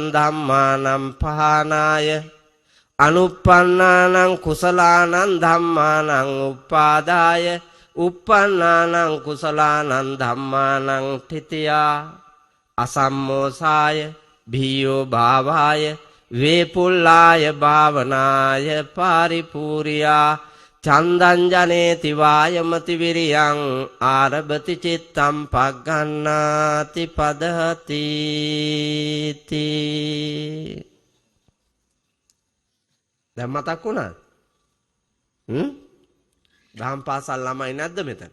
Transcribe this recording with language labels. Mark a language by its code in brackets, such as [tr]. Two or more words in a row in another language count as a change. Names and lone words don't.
[pi] dhammānaṁ pahānāya anuppannānaṁ kusalaanaṁ dhammānaṁ uppādāya uppannānaṁ kusalaanaṁ dhammānaṁ titiyā asammosāya bhiyo bhāvāya vepullāya bhavanāya pāripūriyā චන්දංජනේති වායමති විරියං ආරභති චිත්තම් පග්ගණ්ණාති පදහති තී. [si] දැන් මතක් වුණා? දහම් පාසල් ළමයි නැද්ද මෙතන?